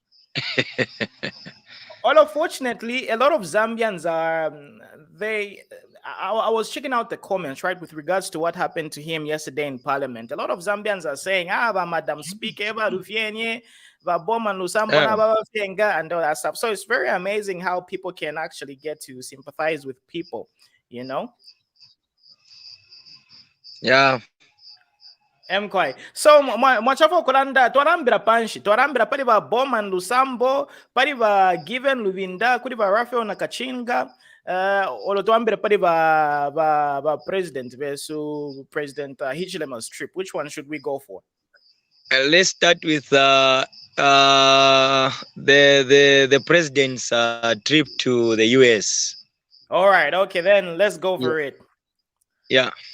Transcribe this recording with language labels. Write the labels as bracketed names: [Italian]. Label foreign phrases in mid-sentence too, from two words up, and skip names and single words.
[English] Unfortunately, a lot of Zambians are I was checking out the comments, right, with regards to what happened to him yesterday in Parliament. A lot of Zambians are saying, Madam Speaker, Bowman Lusambo, Eh. and all that stuff. So it's very amazing how people can actually get to sympathize with people, you know. Yeah. Mkwai. [Bemba] So mwachafo kulanda twarambira panshi twarambira pali ba Bowman Lusambo pali ba Given Lubinda kuli ba Raphael Nakachinda olo twambira pali ba [English] president versus President Hichilema's trip. Which one should we go for? Let's start with the president's trip to the US. All right, okay, then let's go for it. Yeah.